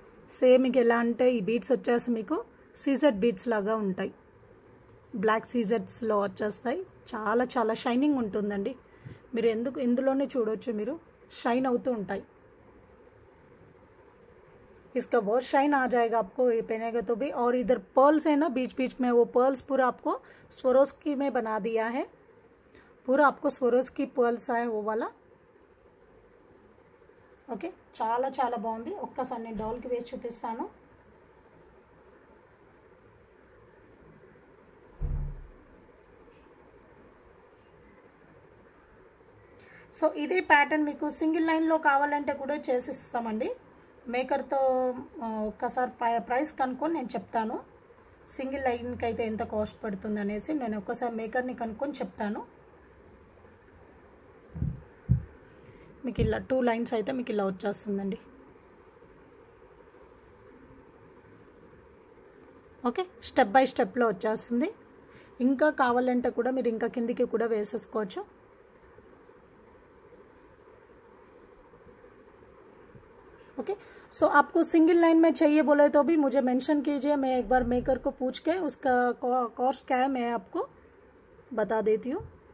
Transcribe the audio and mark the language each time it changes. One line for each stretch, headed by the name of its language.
Telugu: Same మీకు ఎలా అంటే ఈ బీడ్స్ వచ్చేసి మీకు సీజెడ్ బీడ్స్ లాగా ఉంటాయి. బ్లాక్ సీజెడ్స్లో వచ్చేస్తాయి. చాలా చాలా షైనింగ్ ఉంటుందండి. మీరు ఇందులోనే చూడవచ్చు, మీరు షైన్ అవుతూ ఉంటాయి.
Hindi: इसका बहुत शाइन आ जाएगा आपको ये पहनेगा तो भी. और इधर पर्ल्स है ना बीच बीच में, वो पर्ल्स पूरा आपको स्वरोस्की में बना दिया है. पूरा आपको स्वरोस्की पर्ल्स है वो वाला.
Telugu: ఓకే, చాలా చాలా బాగుంది. ఒక్కసారి నేను డౌల్కి వేసి చూపిస్తాను. సో ఇదే ప్యాటర్న్ మీకు సింగిల్ లైన్లో కావాలంటే కూడా చేసిస్తామండి. మేకర్తో ఒక్కసారి ప్రైస్ కనుక్కొని నేను చెప్తాను. సింగిల్ లైన్కి అయితే ఎంత కాస్ట్ పడుతుంది అనేసి నేను ఒక్కసారి మేకర్ని కనుక్కొని చెప్తాను. మీకు ఇలా 2 లైన్స్ అయితే మీకు ఇలా వచ్చేస్తుందండి. ఓకే, స్టెప్ బై స్టెప్లో వచ్చేస్తుంది. ఇంకా కావాలంటే కూడా మీరు ఇంకా కిందికి కూడా వేసేసుకోవచ్చు.
Hindi: ओके, सो आपको सिंगल लाइन में चाहिए बोले तो भी मुझे मेंशन कीजिए. मैं एक बार मेकर को पूछ के उसका कॉस्ट क्या है मैं आपको बता देती हूँ.